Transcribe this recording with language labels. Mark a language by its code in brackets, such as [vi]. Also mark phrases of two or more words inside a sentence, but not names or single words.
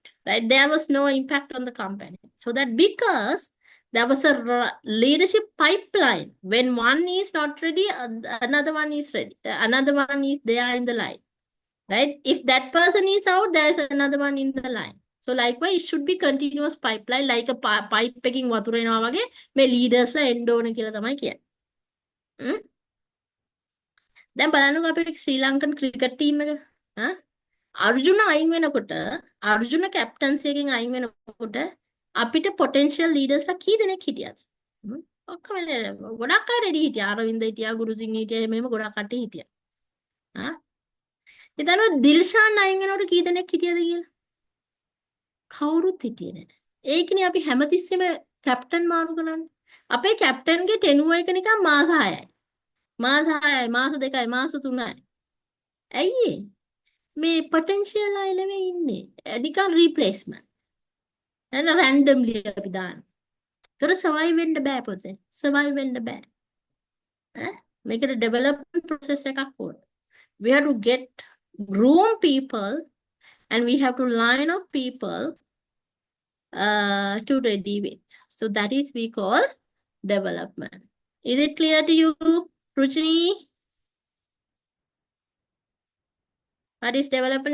[en] Right, there was no impact on the company. So that because there was a leadership pipeline. When one is not ready, another one is ready. Another one is there in the line. Right? If that person is out, there is another one in the line. So likewise, it should be continuous pipeline, like a pipe picking [si] වතුර එනවා වගේ මේ leaders ලා එන්න ඕන කියලා තමයි කියන්නේ. දැන් බලන්නකෝ අපේ [en] Sri Lankan cricket team [si] එක. අර්ජුන අයින් වෙනකොට අර්ජුන කැප්ටන්සි එකෙන් අයින් වෙනකොට අපිට [en] potential leaders [si] ලා කී දෙනෙක් හිටියද? ඔක්කොම ගොඩක් අය රෙඩි හිටියා. අරවින්ද හිටියා, ගුරුසිංහ හිටියා, මෙහෙම ගොඩක් කට්ටිය හිටියා. ඉතින් දිල්ෂාන් අයින් වෙනකොට කී දෙනෙක් හිටියද කියලා? කවුරුත් හිටියේ නැහැ. ඒකනේ අපි හැමතිස්සෙම කැප්ටන් මාරු කරන්නේ. අපේ කැප්ටන්ගේ ටෙනුව එක නිකන් මාස 6යි. මාස 6යි, මාස 2යි, මාස 3යි. ඇයි මේ potential අය නෙමෙයි ඉන්නේ. නිකන් replacement. [en] and randomly [si] අපි දාන්න. ඒතර survive වෙන්න බෑ පොතේ. survive වෙන්න බෑ. මේකට [en] development process [si] එකක් ඕන. [en] We have to groom people and we have to line up people to ready with. So that is we call development. Is it clear to you? Ruchini, what is development?